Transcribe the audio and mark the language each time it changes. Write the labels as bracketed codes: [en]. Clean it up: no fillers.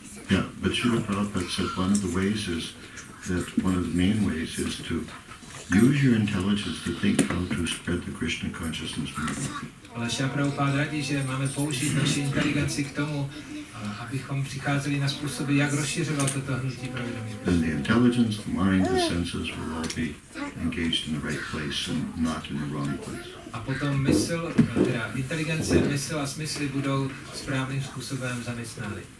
[en] Yeah, but Srila Prabhupada said one of the ways is that one of the main ways is to use your intelligence to think how to spread the Krishna consciousness movement. [cs] Ale Šrila Prabhupáda radí, že máme použít naši inteligenci k tomu, abychom přicházeli na způsoby, jak rozšiřovat toto hnutí provědomí. [en] Then the intelligence, the mind, the senses will all be engaged in the right place and not in the wrong place. [cs] A potom inteligence, mysl a smysly budou správným způsobem zaměstnány.